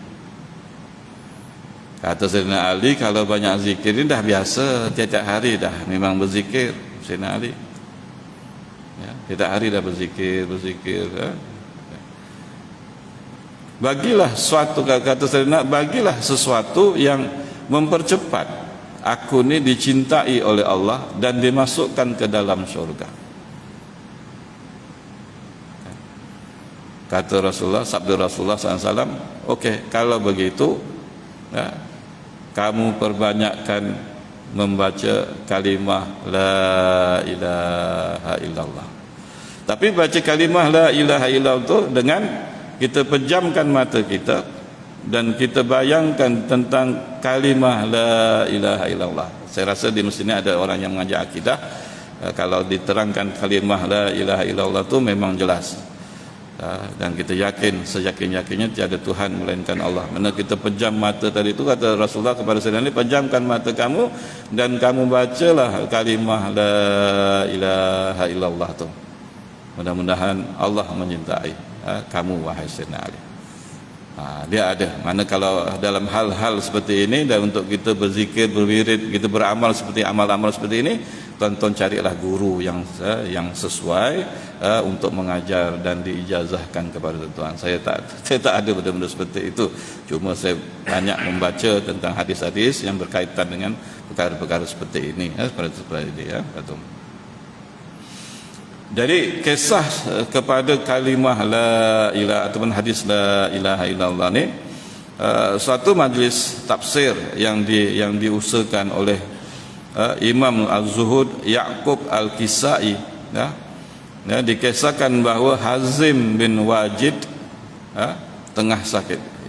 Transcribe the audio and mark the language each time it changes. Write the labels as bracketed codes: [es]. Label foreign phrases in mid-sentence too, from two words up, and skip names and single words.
[ms] Kata Sayyidina Ali, kalau banyak zikir ini dah biasa, tiap-tiap hari dah memang berzikir Sayyidina Ali tiap hari dah berzikir Bagilah suatu, kata Sayyidina, bagilah sesuatu yang mempercepat aku ni dicintai oleh Allah dan dimasukkan ke dalam syurga. Kata Rasulullah, sabda Rasulullah SAW, okey, kalau begitu kamu perbanyakkan membaca kalimah [ar] لا إله إلا الله. [ms] Tapi baca kalimah [ar] لا إله إلا الله [ms] itu dengan kita pejamkan mata kita dan kita bayangkan tentang kalimah [ar] لا إله إلا الله. [ms] Saya rasa di masjid ini ada orang yang mengajar akidah, kalau diterangkan kalimah [ar] لا إله إلا الله [ms] itu memang jelas. Dan kita yakin, seyakin-yakinnya tiada Tuhan melainkan Allah. Mana kita pejam mata tadi itu, kata Rasulullah kepada Sayyidina Ali, pejamkan mata kamu dan kamu bacalah kalimah [ar] لا إله إلا الله [ms] itu. Mudah-mudahan Allah menyintai kamu wahai Sayyidina Ali. Dia ada. Mana kalau dalam hal-hal seperti ini dan untuk kita berzikir, berwirid, kita beramal seperti amal-amal seperti ini, tuan-tuan carilah guru yang sesuai untuk mengajar dan diijazahkan kepada tuan-tuan. Saya tak ada benda-benda seperti itu. Cuma saya banyak membaca tentang hadis-hadis yang berkaitan dengan perkara-perkara seperti ini, seperti ini ya, betul. Jadi kisah kepada kalimah [ar] لا إله [ms] ataupun hadis [ar] لا إله إلا الله [ms] ni suatu majlis tafsir yang diusahakan oleh Imam Az-Zuhud Ya'qub Al-Kisai, ya, dikisahkan bahawa Hazim bin Wajid tengah sakit.